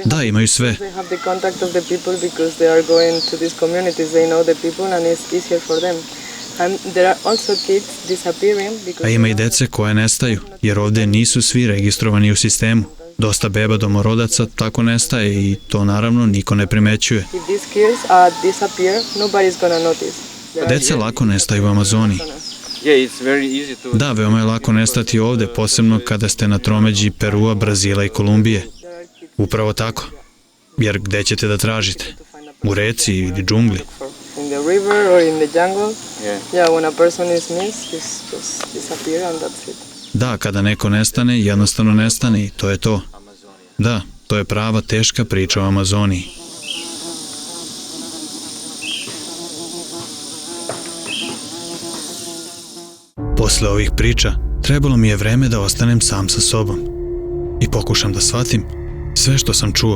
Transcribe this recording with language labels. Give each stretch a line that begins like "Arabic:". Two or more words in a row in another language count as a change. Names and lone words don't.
Serbian: Da, imaju sve.
English: they have the contact of the people because they are going to these communities, they know the people and it's easier for them. And there are also kids disappearing because
Serbian: A ima i dece koje nestaju, jer ovde nisu svi registrovani u sistemu. Dosta beba domorodaca tako nestaje i to naravno niko ne primećuje.
English: if these kids disappear, nobody's gonna notice.
Serbian: Dece lako nestaju u Amazoniji.
English: Yeah, it's very easy to.
Serbian: Da, veoma je lako nestati ovde, posebno kada ste na tromeđi Perua, Brazila i Kolumbije. Upravo tako. Jer gde ćete da tražite? U reci ili džungli?
English: In the river or in the jungle. Yeah. Yeah, when a person is missed, he's just disappear and that's it.
Serbian: Da, kada neko nestane, jednostavno nestane i to je to. Da, to je prava teška priča o Amazoniji. Posle ovih priča, trebalo mi je vreme da ostanem sam sa sobom i pokušam da shvatim sve što sam čuo.